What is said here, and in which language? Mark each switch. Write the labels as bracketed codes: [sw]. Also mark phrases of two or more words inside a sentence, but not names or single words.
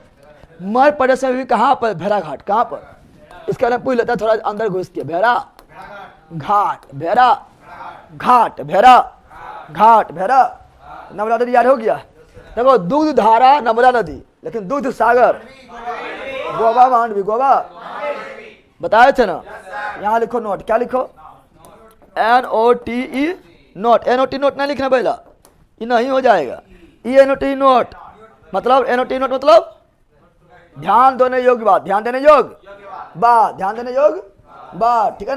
[hi] मध्य प्रदेश में भी। कहाँ पर? भेड़ाघाट। कहाँ पर? इसके बारे में पूछ लेता है थोड़ा अंदर घुस के। भेड़ा घाट, भेड़ा घाट, भेड़ा घाट, भेड़ा। नर्मदा नदी याद हो गया? देखो दूध धारा नर्मदा नदी, लेकिन दूध सागर गोवा, मांडवी, गोवा बताए थे ना? यहाँ लिखो नोट। क्या लिखो? NOTE नोट। NOT नोट नहीं लिखना पहला, ये नहीं हो जाएगा। NOT नोट मतलब, NOT नोट मतलब ध्यान देने योग्य बात, ध्यान देने योग्य बात, ध्यान देने योग्य बात, ठीक है ना?